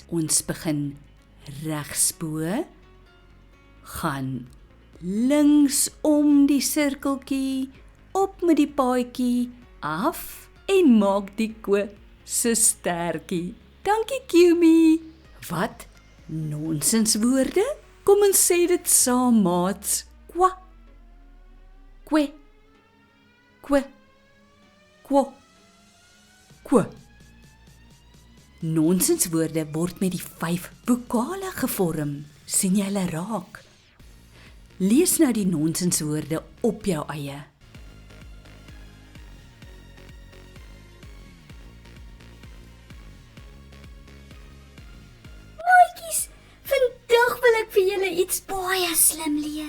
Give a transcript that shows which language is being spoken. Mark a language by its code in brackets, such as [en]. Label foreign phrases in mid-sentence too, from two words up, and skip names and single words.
[af] Ons begin regsbo, gaan links om die sirkeltjie, op met die paadjie, af en maak die Ko se stertjie. Dankie Kiumi. Wat? Nonsenswoorde? Kom ons sê dit saam, maats. Kwa. Kwe. Kwe, kwo, kwo. Nonsenswoorde word met die 5 vokale gevorm. Sien jy hulle raak? Lees nou die nonsenswoorde op jou eie. Maatjies, vandag wil ek vir julle iets baie slim leer.